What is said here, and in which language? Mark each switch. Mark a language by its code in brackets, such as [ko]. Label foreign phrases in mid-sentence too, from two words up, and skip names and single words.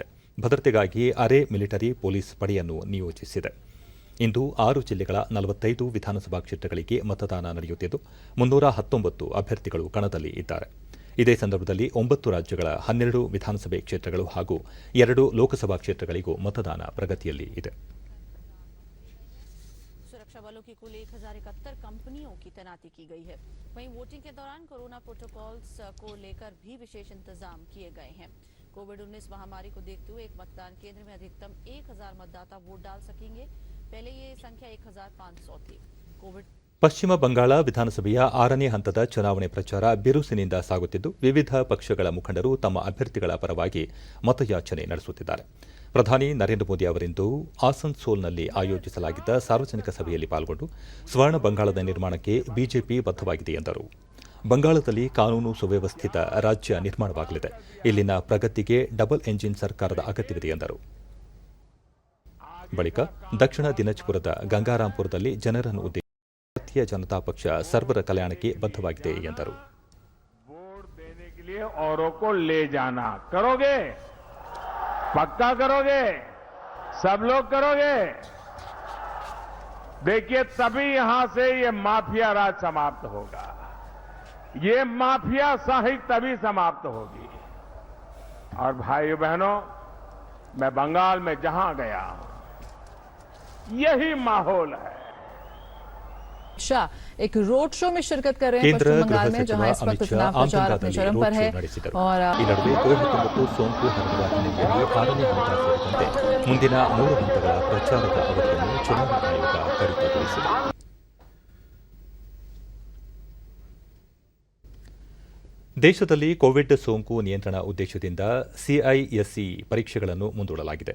[kn] ಭದ್ರತೆಗಾಗಿ ಅರೆ ಮಿಲಿಟರಿ ಪೊಲೀಸ್ ಪಡೆಯನ್ನು ನಿಯೋಜಿಸಿದೆ. ಇಂದು 6 ಜಿಲ್ಲೆಗಳ 45 ವಿಧಾನಸಭಾ ಕ್ಷೇತ್ರಗಳಿಗೆ ಮತದಾನ ನಡೆಯುತ್ತಿದ್ದು, 319 ಅಭ್ಯರ್ಥಿಗಳು ಕಣದಲ್ಲಿ ಇದ್ದಾರೆ. ಇದೇ ಸಂದರ್ಭದಲ್ಲಿ 9 ರಾಜ್ಯಗಳ 12 ವಿಧಾನಸಭೆ ಕ್ಷೇತ್ರಗಳು ಹಾಗೂ 2 ಲೋಕಸಭಾ ಕ್ಷೇತ್ರಗಳಿಗೂ ಮತದಾನ ಪ್ರಗತಿಯಲ್ಲಿ ಇದೆ. [hi] सुरक्षा बलों की कुल 1071 कंपनियों की तैनाती की गई है। वहीं वोटिंग के दौरान [en] Corona protocols [hi] को लेकर भी विशेष इंतजाम किए गए हैं। कोविड-19 महामारी को देखते हुए एक मतदान केंद्र में अधिकतम 1000 मतदाता वोट डाल सकेंगे। पहले ये संख्या 1500 थी। कोविड [kn] ಪಶ್ಚಿಮ ಬಂಗಾಳ ವಿಧಾನಸಭೆಯ 6ನೇ ಹಂತದ ಚುನಾವಣೆ ಪ್ರಚಾರ ಬಿರುಸಿನಿಂದ ಸಾಗುತ್ತಿದ್ದು, ವಿವಿಧ ಪಕ್ಷಗಳ ಮುಖಂಡರು ತಮ್ಮ ಅಭ್ಯರ್ಥಿಗಳ ಪರವಾಗಿ ಮತಯಾಚನೆ ನಡೆಸುತ್ತಿದ್ದಾರೆ. ಪ್ರಧಾನಿ ನರೇಂದ್ರ ಮೋದಿ ಅವರಿಂದು ಆಸನ್ಸೋಲ್ನಲ್ಲಿ ಆಯೋಜಿಸಲಾಗಿದ್ದ ಸಾರ್ವಜನಿಕ ಸಭೆಯಲ್ಲಿ ಪಾಲ್ಗೊಂಡು ಸ್ವರ್ಣ ಬಂಗಾಳದ ನಿರ್ಮಾಣಕ್ಕೆ ಬಿಜೆಪಿ ಬದ್ಧವಾಗಿದೆ ಎಂದರು. ಬಂಗಾಳದಲ್ಲಿ ಕಾನೂನು ಸುವ್ಯವಸ್ಥಿತ ರಾಜ್ಯ ನಿರ್ಮಾಣವಾಗಲಿದೆ. ಇಲ್ಲಿನ ಪ್ರಗತಿಗೆ [en] double engine [kn] ಸರ್ಕಾರದ ಅಗತ್ಯವಿದೆ ಎಂದರು. ಬಳಿಕ ದಕ್ಷಿಣ ದಿನಜ್ಪುರದ ಗಂಗಾರಾಂಪುರದಲ್ಲಿ ಜನರನ್ನು ಉದ್ದೇಶಿಸಿ ಭಾರತೀಯ ಜನತಾ ಪಕ್ಷ ಸರ್ವರ ಕಲ್ಯಾಣಕ್ಕೆ ಬದ್ಧವಾಗಿದೆ ಎಂದರು. [hi] वोट देने के लिए औरों को ले जाना करोगे, पक्का करोगे, सब लोग करोगे। देखिए, तभी यहां से ये माफिया राज समाप्त होगा, ये माफिया शाही तभी समाप्त होगी। और भाइयों बहनों, मैं बंगाल में जहां गया यही माहौल है। शाह एक [en] road show [hi] में शिरकत कर रहे हैं [kn] ಕೇಂದ್ರ [hi] पश्चिम [kn] ಗೃಹ [hi] बंगाल में, [kn] ಸಚಿವ [hi] जहां इस [kn] ಅಮಿತ್ [hi] वक्त [kn] ಶಾ [hi] चुनाव प्रचार अपने [kn] ಆಂಧ್ರದಲ್ಲಿ [hi] चरम [kn] ರೋಡ್ [hi] पर [kn] ಶೋ [hi] है। [kn] ನಡೆಸಿದರು. [hi] और [kn] ಈ ನಡುವೆ ಕೋವಿಡ್-19 ಸೋಂಕು ಹರಡುವ ಹಿನ್ನೆಲೆಯಲ್ಲಿ 6ನೇ ಹಂತ ಸೇರಿದಂತೆ ಮುಂದಿನ 3 ಹಂತಗಳ ಪ್ರಚಾರದ ಅವಧಿಯನ್ನು ಚುನಾವಣಾ ಆಯೋಗ ಕಡಿತಗೊಳಿಸಿದೆ. ದೇಶದಲ್ಲಿ ಕೋವಿಡ್ ಸೋಂಕು ನಿಯಂತ್ರಣ ಉದ್ದೇಶದಿಂದ ಸಿಐಎಸ್ಸಿ ಪರೀಕ್ಷೆಗಳನ್ನು ಮುಂದೂಡಲಾಗಿದೆ.